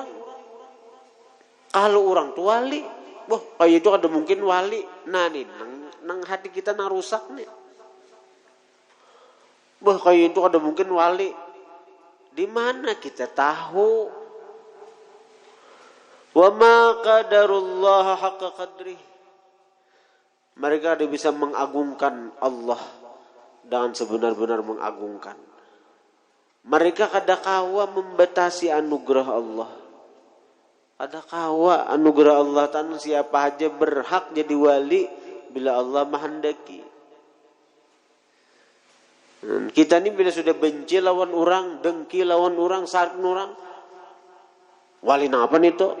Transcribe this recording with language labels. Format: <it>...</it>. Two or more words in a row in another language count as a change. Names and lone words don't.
<bjn>Kalau orang tuh wali, wah kayak itu ada mungkin wali. Nah nih, nang hati kita nang rusak nih. Wah kayak itu ada mungkin wali. Di mana kita tahu?</bjn> <ar>وما قدروا الله حق قدره.</ar> <id>Mereka ada bisa mengagungkan Allah dengan sebenar-benar mengagungkan.</id> <bjn>Mereka kadakawa membatasi anugerah Allah. Kadakawa anugerah Allah tan siapa aja berhak jadi wali bila Allah menghendaki. Kita ini bila sudah benci lawan orang, dengki lawan orang, sarkin orang, wali apa nih tuh?</bjn>